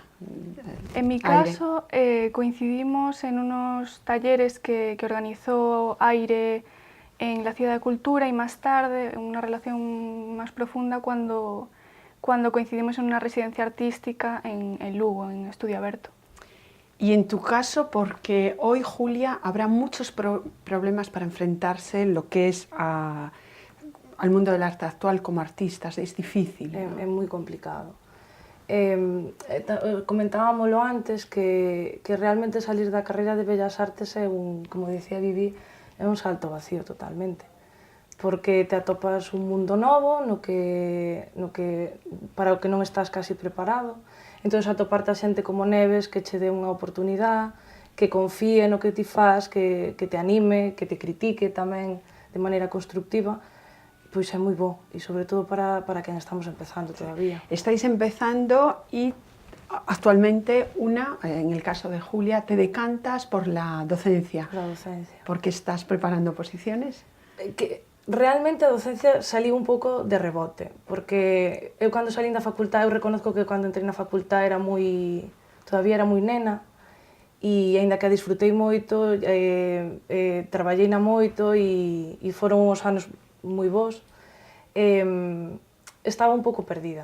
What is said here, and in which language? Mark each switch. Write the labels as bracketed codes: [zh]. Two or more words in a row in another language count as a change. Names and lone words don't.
[es] En mi caso, coincidimos en unos talleres que organizó Aire en la Ciudad de Cultura y más tarde, una relación más profunda cuando coincidimos en una residencia artística en Lugo, en Estudio Aberto. Y en tu caso, porque hoy, Julia, habrá muchos problemas para enfrentarse en lo que es al mundo del arte actual como artistas, es difícil, ¿no? [gl] É moi complicado. Comentábamoslo antes que realmente salir da carreira de Bellas Artes é como dicía Vivi, é un salto vacío totalmente. Porque te atopas un mundo novo no que para o que non estás casi preparado. Entón, atoparte a xente como Neves que che dé unha oportunidade, que confíe no que ti faz, que te anime, que te critique tamén de maneira constructiva, pois é moi bo, e sobre todo para quen estamos empezando todavía. [es] Estáis empezando y actualmente en el caso de Julia, te decantas por la docencia. Por la docencia. ¿Porque estás preparando oposiciones? [gl] Realmente a docencia salí un pouco de rebote, porque eu cando salín da facultade, eu reconozco que cando entrei na facultade todavía era moi nena, e aínda que a disfrutei moito, traballei na moito e foron uns anos moi bons, estaba un pouco perdida.